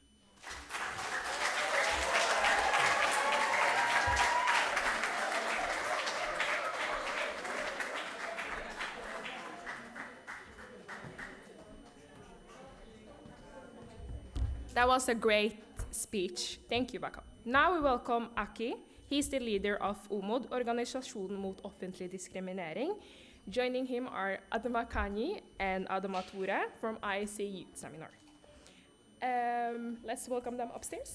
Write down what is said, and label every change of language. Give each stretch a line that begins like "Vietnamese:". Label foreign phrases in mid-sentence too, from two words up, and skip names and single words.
English: That was a great speech. Thank you, Baka. Now we welcome Aki. He's the leader of OMOD, Organisasjonen mot offentlig diskriminering. Joining him are Adama Kani and Adama Ture from IAC Youth Seminar. Let's welcome them upstairs.